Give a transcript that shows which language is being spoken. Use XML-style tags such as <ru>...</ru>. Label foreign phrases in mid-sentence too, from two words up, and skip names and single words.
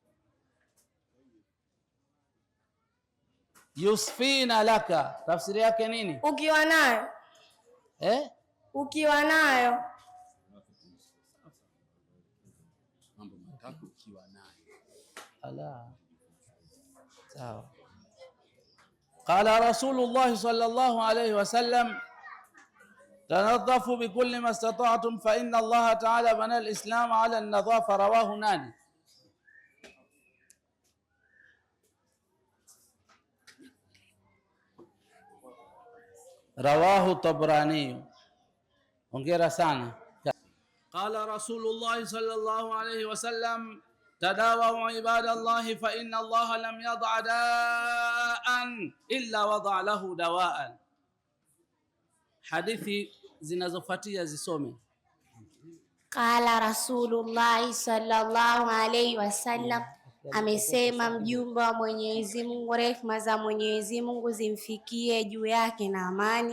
<sw>Yusfina laka tafsiri yake nini? Ukiwa nayo. Ukiwa nayo. ala sawa.</sw> <ar>قال رسول الله صلى الله عليه وسلم تنظفوا بكل ما استطعتم فإن الله تعالى بنى الإسلام على النظافة.</ar> <sw>Rawahu nani? Rawahu Tabrani. Hongera sana.</sw> <ar>قال رسول الله صلى الله عليه وسلم تداووا عباد الله فإن الله لم يضع داء إلا وضع له دواء.</ar> <sw>Hadithi zinazofuatia zisome.</sw> <ar>قال رسول الله صلى الله عليه وسلم,</ar> <sw>amesema mjumbe wa Mwenyezi Mungu, rehema za Mwenyezi Mungu zimfikie juu yake na amani.</sw>